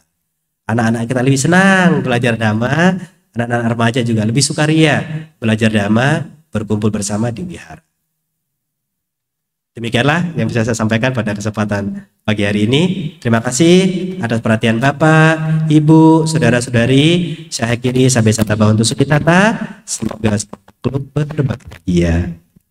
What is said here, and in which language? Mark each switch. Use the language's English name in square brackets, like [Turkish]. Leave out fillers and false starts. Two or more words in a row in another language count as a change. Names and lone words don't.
[Indonesian] Anak-anak kita lebih senang belajar dhamma, anak-anak remaja juga lebih sukaria belajar dhamma, berkumpul bersama di wihara. Demikianlah yang bisa saya sampaikan pada kesempatan pagi hari ini. Terima kasih atas perhatian Bapak, Ibu, saudara-saudari. Saya akhiri sampai [Pali] sata bawantu sukitata. [Indonesian] Semoga selalu berbahagia.